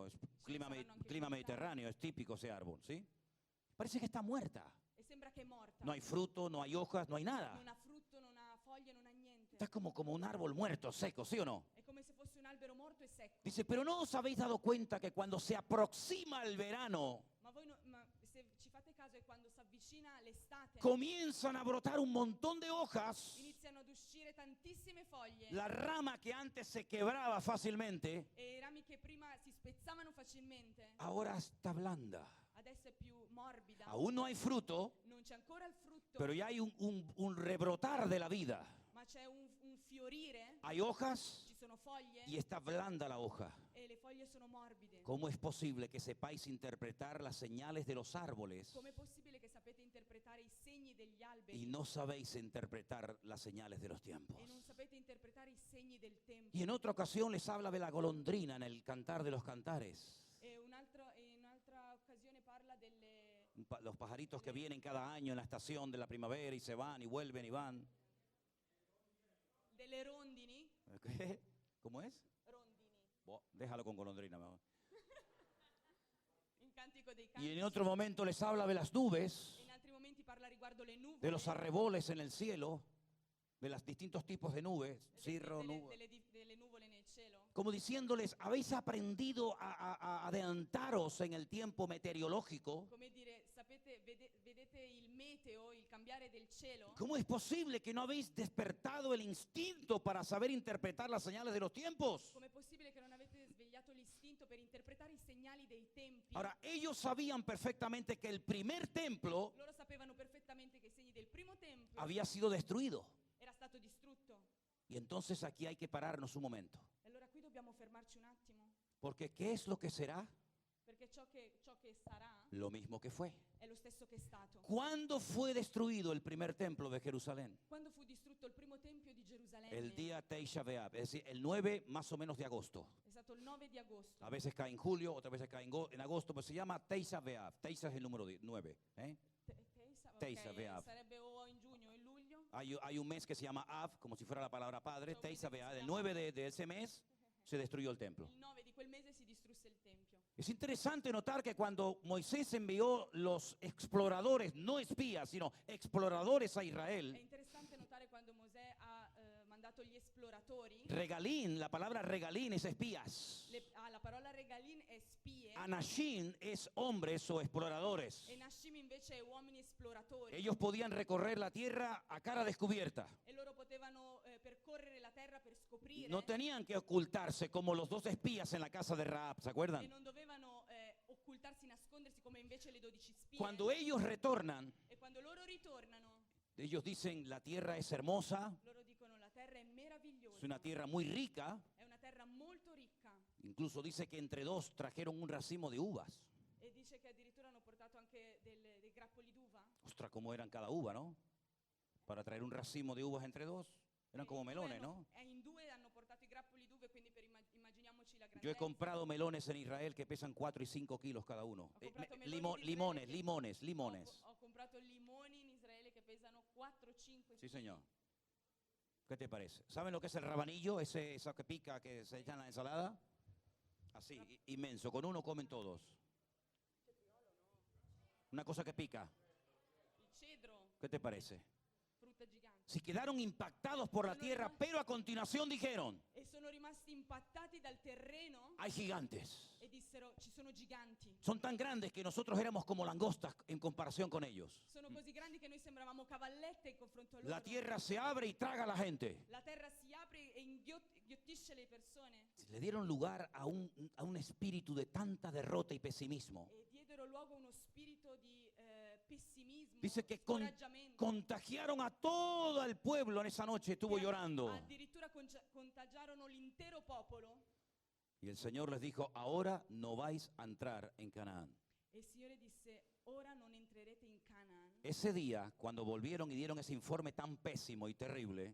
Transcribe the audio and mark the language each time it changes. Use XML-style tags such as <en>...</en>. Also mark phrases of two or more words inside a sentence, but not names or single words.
<es>Es</es> <it>saranno anche</it> <es>clima</es> <it>in</it> <es>mediterráneo, es típico ese árbol, ¿sí? Parece que está muerta.</es> <it>E sembra che è morta.</it> <es>No hay fruto, no hay hojas, no hay nada.</es> <it>Non ha frutto, non ha foglie, non ha niente.</it> <es>Está como un árbol muerto, seco, ¿sí o no?</es> <it>È come se fosse un albero morto e secco.</it> <es>Dice, pero ¿no os habéis dado cuenta que cuando se aproxima el verano,</es> <it>Ma voi ma se ci fate caso è quando si avvicina l'estate,</it> <es>comienzan a brotar un montón de hojas?</es> <it>iniziano ad uscire tantissime foglie.</it> <es>La rama que antes se quebraba fácilmente,</es> <it>E i rami che prima si spezzavano facilmente,</it> <es>ahora está blanda.</es> <it>adesso è più morbida.</it> <es>Aún no hay fruto,</es> <it>Non c'è ancora il frutto,</it> <es>pero ya hay un rebrotar de la vida.</es> <it>ma c'è un fiorire,</it> <es>Hay hojas</es> <it>ci sono foglie</it> <es>y está blanda la hoja.</es> <it>e le foglie sono morbide.</it> <es>¿Cómo es posible que sepáis interpretar las señales de los árboles</es> <it>Com'è possibile che sapete interpretare i segni degli</it> <es>y</es> <it>alberi</it> <es>no sabéis interpretar las señales de los tiempos?</es> <it>e non sapete interpretare i segni del tempo?</it> <es>Y en otra ocasión les habla de la golondrina en el Cantar de los Cantares.</es> <it>E in un'altra occasione parla delle</it> <es>Los pajaritos que vienen cada año en la estación de la primavera y se van y vuelven y van.</es> <it>rondini.</it> <es>¿Qué? ¿Cómo es?</es> <it>Rondini.</it> <es>Déjalo con golondrina mejor.</es> <it>In Cantico dei</it> <es>Y</es> <it>Canti.</it> <es>en otro momento les habla de las nubes,</es> <it>In altri momenti parla riguardo le nuvole.</it> <es>de los arreboles en el cielo, de los distintos tipos de nubes, cirro, nube.</es> <it>delle nuvole nel cielo.</it> <es>Como diciéndoles, habéis aprendido a adelantaros en el tiempo meteorológico.</es> <it>Come dire, sapete, vedete il meteo, il cambiare del cielo?</it> <es>¿Cómo es posible que no habéis despertado el instinto para saber interpretar las señales de los tiempos?</es> <it>Com'è possibile che non avete svegliato l'istinto per interpretare i segnali dei tempi?</it> <es>Ahora, ellos sabían perfectamente que el primer templo</es> <it>Loro sapevano perfettamente che i segni del primo tempio</it> <es>había sido destruido.</es> <it>era stato distrutto.</it> <es>Y entonces aquí hay que pararnos un momento.</es> <it>E allora qui dobbiamo fermarci un attimo,</it> <es>Porque ¿qué es lo que será?</es> <it>perché ciò che sarà</it> <es>Lo mismo que fue.</es> <it>è lo stesso che è stato.</it> <es>¿Cuándo fue destruido el primer templo de Jerusalén?</es> <it>Quando fu distrutto il primo tempio di Gerusalemme?</it> <es>El día Teisha B'Av, es decir, el 9 más o menos de agosto.</es> <it>È stato il 9 di agosto.</it> <es>A veces cae en julio, otras veces cae en agosto, pero se llama Teisha B'Av. Teisha es el número 9. Teisha</es> <it>Ok, B'Av. sarebbe o in giugno o in luglio.</it> <es>Hay un mes que se llama Av, como si fuera la palabra padre.</es> <it>So, Teisha quindi B'Av. si</it> <es>El</es> <it>chiama-</it> <es>9 de ese mes se destruyó el templo.</es> <it>Il 9 di quel mese si distrusse il tempio.</it> <es>Es interesante notar que cuando Moisés envió los exploradores, no espías, sino exploradores a È Israel,</es> <it>interessante notare quando Mosè ha mandato gli esploratori.</it> <es>regalín, la palabra regalín es espías.</es> <it>La parola regalin è spie</it> <es>Anashim es hombres o exploradores.</es> <it>e Nashim invece è uomini esploratori.</it> <es>Ellos podían recorrer la tierra a cara descubierta.</es> <it>E loro potevano percorrere la terra per scoprire</it> <es>No tenían que ocultarse como los 2 espías en la casa de Rahab, ¿se</es> <it>e</it> <es>acuerdan?</es> <it>non dovevano occultarsi, nascondersi come invece le 12 spie.</it> <es>Cuando ellos retornan,</es> <it>E quando loro ritornano,</it> <es>ellos dicen, la tierra es hermosa,</es> <it>loro dicono la terra è meravigliosa,</it> <es>es una tierra muy rica.</es> <it>è una terra molto ricca.</it> <es>Incluso dice que entre 2 trajeron un racimo de uvas.</es> <it>E dice che addirittura hanno portato anche dei grappoli d'uva.</it> <es>Ostras, cómo eran cada uva, ¿no? Para traer un racimo de uvas entre 2. Eran como melones, ¿no?</es> <it>In due hanno portato i grappoli d'uve, quindi immaginiamoci la grandezza.</it> <es>Yo he comprado melones en Israel que pesan 4 y 5 kilos cada uno.</es> <it>Ho comprato meloni di Israele</it> <es>Limones,</es> <it>che-</it> <es>limones.</es> <it>Ho comprato limoni in Israele che pesano 4-5</it> <es>Sí, señor. ¿Qué te parece? ¿Saben lo que es el rabanillo? Eso que pica, que se echa en la ensalada. Así, inmenso. Con uno comen todos. Una cosa que pica.</es> <it>Il cedro,</it> <es>¿Qué te parece?</es> <it>frutta gigante.</it> <es>Si quedaron impactados por la tierra, pero a continuación dijeron,</es> <it>E sono rimasti impattati dal terreno</it> <es>hay gigantes.</es> <it>e dissero ci sono giganti.</it> <es>Son tan grandes que nosotros éramos como langostas en comparación con ellos.</es> <it>Sono così grandi che noi sembravamo cavallette in confronto a loro.</it> <es>La tierra se abre y traga a la gente.</es> <it>La terra si apre e inghiottisce le persone</it> <es>Le dieron lugar a un espíritu de tanta derrota y pesimismo.</es> <it>e diedero luogo a uno spirito di pessimismo,</it> <es>Dice que</es> <it>scoraggiamento.</it> <es>contagiaron a todo el pueblo en esa noche, estuvo</es> <it>Che</it> <es>llorando.</es> <it>Addirittura contagiarono l'intero popolo.</it> <es>Y el Señor les dijo, ahora no vais a entrar en Canaán.</es> <it>E il Signore disse, ora non entrerete in Canaan.</it> <es>Ese día, cuando volvieron y dieron ese informe tan pésimo y terrible,</es>